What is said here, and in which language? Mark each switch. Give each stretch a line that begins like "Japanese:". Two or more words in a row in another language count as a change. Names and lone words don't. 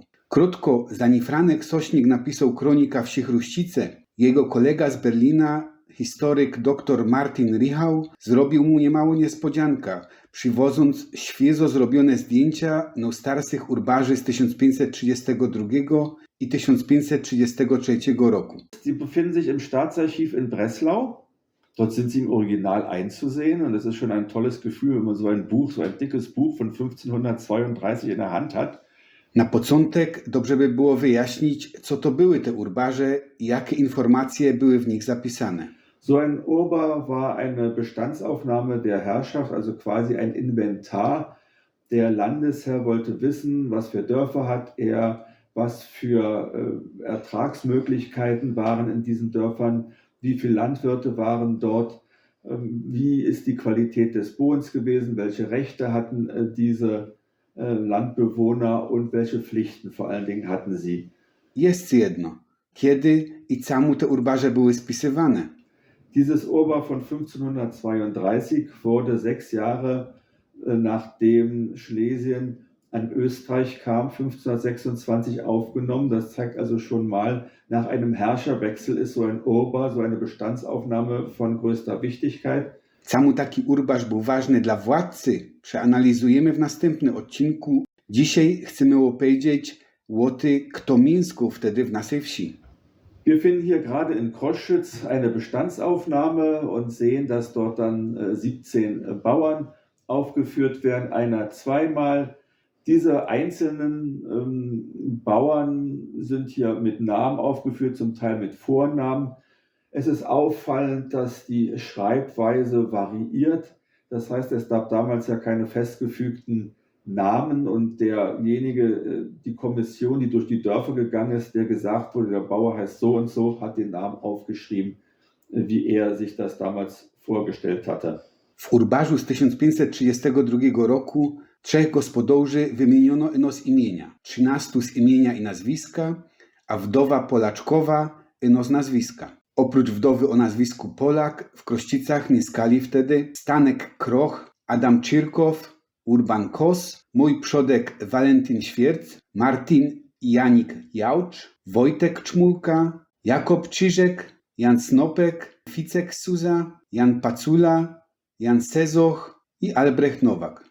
Polish: Krótko zanim Franek Sośnik napisał Kronika wsich Ruścice, jego kolega z Berlina, historyk dr Martin Richau, zrobił mu niemało niespodzianka, przywodząc świeżo zrobione zdjęcia starszych urbarzy z 1532 i 1533 roku.
German: Sie befinden sich im Staatsarchiv in Breslau. Dort sind sie im Original einzusehen und das ist schon ein tolles Gefühl, wenn man so ein Buch, so ein dickes Buch von 1532 in der Hand hat.
Polish: Na początek dobrze by było wyjaśnić, co to były te urbarze i jakie informacje były w nich zapisane.
German: So ein Urbar war eine Bestandsaufnahme der Herrschaft, also quasi ein Inventar. Der Landesherr wollte wissen, was für Dörfer hat er, was für Ertragsmöglichkeiten waren in diesen Dörfern, wie viele Landwirte waren dort, wie ist die Qualität des Bodens gewesen, welche Rechte hatten diese Landbewohner und welche Pflichten vor allen Dingen hatten sie.
Polish: Jest jedno, kiedy i czemu te urbarze były spisywane?
German: Dieses Urbar von 1532 wurde 6 Jahre nachdem Schlesien an Österreich kam, 1526 aufgenommen. Das zeigt also schon mal, nach einem Herrscherwechsel ist so ein Urbar, so eine Bestandsaufnahme von größter Wichtigkeit.
Polish: Czemu taki urbarz był ważny dla władcy? Przeanalizujemy w następnym odcinku. Dzisiaj chcemy opowiedzieć o tym, kto mieszkał wtedy w naszej wsi.
German: Wir finden hier gerade in Kroschütz eine Bestandsaufnahme und sehen, dass dort dann 17 Bauern aufgeführt werden, einer zweimal. Diese einzelnen Bauern sind hier mit Namen aufgeführt, zum Teil mit Vornamen. Es ist auffallend, dass die Schreibweise variiert. Das heißt, es gab damals ja keine festgefügten Namen und derjenige, die Kommission, die durch die Dörfer gegangen ist, der gesagt wurde, der Bauer heißt so und so, hat den Namen aufgeschrieben, wie er sich das damals vorgestellt hatte.
Polish: W urbarzu z 1532 roku 3 gospodarzy wymieniono ino z imienia, 13 z imienia i nazwiska, a wdowa Polaczkowa ino z nazwiska. Oprócz wdowy o nazwisku Polak w Krościcach mieszkali wtedy Stanek Kroch, Adam Czyrkow, Urban Kos, mój przodek Walentyn Świerc, Martin i Janik Jałcz, Wojtek Czmulka, Jakob Czyżek, Jan Snopek, Ficek Suza, Jan Pacula, Jan Sezoch i Albrecht Nowak.